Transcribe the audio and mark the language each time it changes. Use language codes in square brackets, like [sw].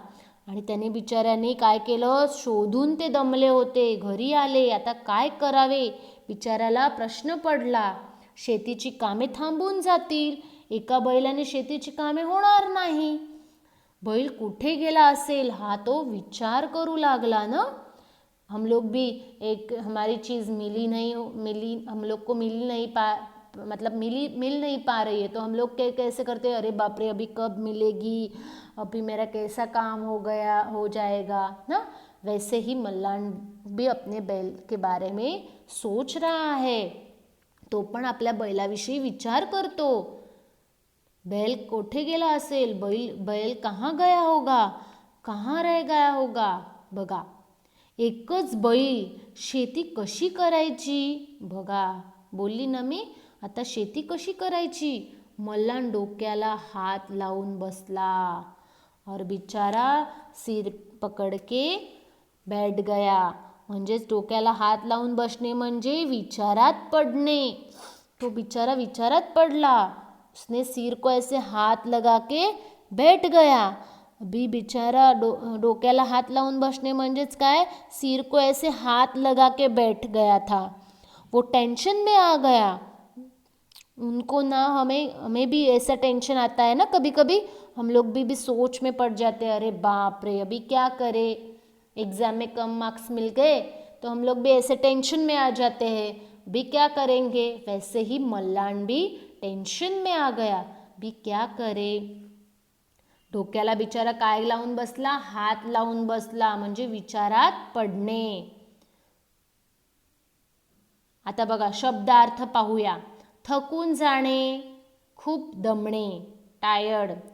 [mr] आणि त्याने बिचाऱ्याने काय केलं, शोधून ते दमले होते. घरी आले, आता काय करावे, बिचाऱ्याला प्रश्न पडला. शेतीची कामे थांबून जातील, एका बैलाने शेतीची कामे होणार नाही. बैल कुठे गेला असेल हा तो विचार करू लागला ना. [hi] हम लोग भी एक हमारी चीज़ हम लोग को मिल नहीं पा रही है, तो हम लोग कैसे करते हैं, अरे बाप रे अभी कब मिलेगी, अभी मेरा कैसा काम हो जाएगा ना. वैसे ही मल्लान भी अपने बैल के बारे में सोच रहा है. [mr] तो पण आपल्या बैलाविषयी विचार करतो. बैल कोठे गेला असेल, [hi] बैल कहाँ गया होगा, कहाँ रह गया होगा. [mr] बघा, एकच बैल शेती कशी करायची. बघा, बोलली ना मी, आता शेती कशी करायची. मल्लान डोक्याला हात लावून बसला [hi] और बिचारा सिर पकड़ के बैठ गया. [mr] म्हणजेच डोक्याला हात लावून बसणे म्हणजे विचारात पडणे. तो बिचारा विचारात पडला. [hi] उसने सिर को ऐसे हाथ लगा के बैठ गया. अभी बिचारा [mr] डोक्याला हात लावून बसणे म्हणजेच काय, [hi] सिर को ऐसे हाथ लगा के बैठ गया था. वो टेंशन में आ गया. उनको ना, हमें भी ऐसा टेंशन आता है ना कभी कभी, हम लोग भी सोच में पड़ जाते हैं, अरे बाप रे अभी क्या करें, एग्ज़ाम में कम मार्क्स मिल गए तो हम लोग भी ऐसे टेंशन में आ जाते हैं, अभी क्या करेंगे. वैसे ही मल्लान भी टेंशन में आ गया. अभी क्या करे. [mr] डोक्याला बिचारा काय लावून बसला, हात लावून बसला, म्हणजे विचारात पडणे. आता बघा, शब्दार्थ पाहूया. थकून जाणे, खूप दमणे, टायर्ड.